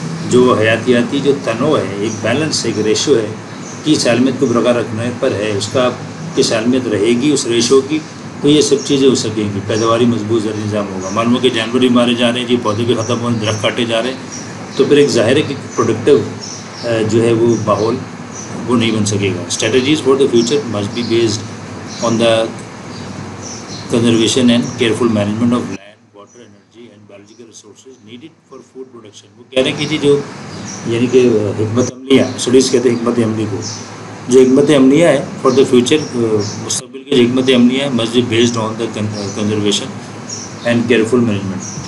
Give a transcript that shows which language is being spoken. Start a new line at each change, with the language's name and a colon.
Urdu: جو حیاتیاتی جو تنوع ہے، ایک بیلنس، ایک ریشو ہے کی سالمیت کو برقرار رکھنے پر ہے. اس کا کی سالمیت رہے گی اس ریشو کی تو یہ سب چیزیں ہو سکیں گی. پیداواری مضبوط زرعی نظام ہوگا. معلوم ہو کہ جانور بھی مارے جا رہے ہیں جی، پودے بھی ختم ہو رہے ہیں، درخت کاٹے جا رہے ہیں، تو پھر ایک ظاہر ہے کہ پروڈکٹیو جو ہے وہ ماحول وہ نہیں بن سکے گا.
English: Strategies for the future must be based on the conservation and careful management of land, water, energy and biological resources needed for food production.
Urdu: وہ کہہ رہے ہیں کہ جی جو یعنی کہ حکمت عملیہ، اسٹڈیز کہتے ہیں حکمت عملی کو، جو حکمت عملیہ ہے
English: for the future,
Urdu: مستقبل کی جو حکمت عملیہ ہے
English: Must be based on the conservation and careful management.